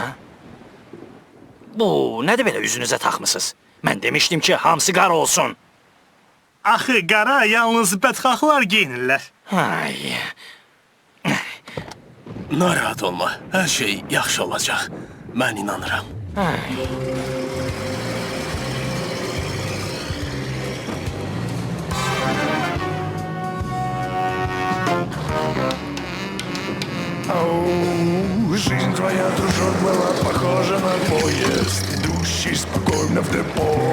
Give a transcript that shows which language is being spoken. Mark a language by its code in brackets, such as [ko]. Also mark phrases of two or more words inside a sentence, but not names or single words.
[az] Bu, nədir belə üzünüzə taxmısınız? Mən demişdim ki, hamısı qara olsun. Axı, qara yalnız bədxahlar geyinirlər. Ay, Narahat olma, hər şey yaxşı olacaq. Mən inanıram. [ru] Жизнь твоя, дружок, была похожа на поезд, идущий спокойно в депо.